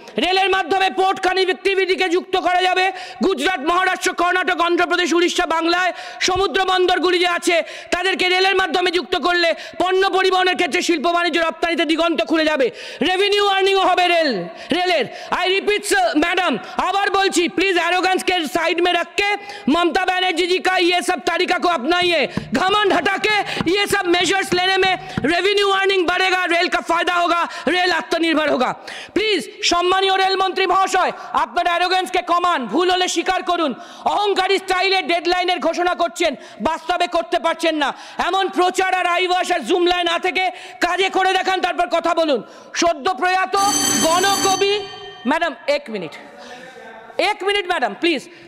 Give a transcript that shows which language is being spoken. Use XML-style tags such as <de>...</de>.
<bn>রেলের মাধ্যমে পোর্ট কানেক্টিভিটিকে যুক্ত করা যাবে। গুজরাট, মহারাষ্ট্র, কর্ণাটক, অন্ধ্রপ্রদেশ, উড়িষ্যা, বাংলায় সমুদ্র বন্দরগুলি যে আছে তাদেরকে রেলের মাধ্যমে যুক্ত করলে পণ্য পরিবহনের ক্ষেত্রে শিল্প বাণিজ্য রপ্তানিতে দিগন্ত খুলে যাবে, রেভিনিউ আর্নিংও হবে রেলের।</bn> <en>I repeat</en> <hi>मैडम,</hi> <bn>আবার বলছি,</bn> <hi>प्लीज एरोगेंस के साइड में रख के ममता बनर्जी जी का ये सब तरीका को अपनाइए। घमंड हटा के ये सब मेजर्स लेने में रेवेन्यू अर्निंग बढ़ेगा, रेल का फायदा होगा, रेल आत्मनिर्भर होगा।</hi> <bn>प्लीज সম্মানীয় রেলমন্ত্রী মহাশয়, আপনার অ্যারোগেন্সকে কমান, ভুল হলে স্বীকার করুন। অহংকারী স্টাইলে ডেডলাইনের ঘোষণা করছেন, বাস্তবে করতে পারছেন না। এমন প্রচার আর আইওয়াস আর জুম লাইন না থেকে কাজে করে দেখান, তারপর কথা বলুন। সদ্য প্রয়াত গণকবি ম্যাডাম, এক মিনিট ম্যাডাম প্লিজ।</bn>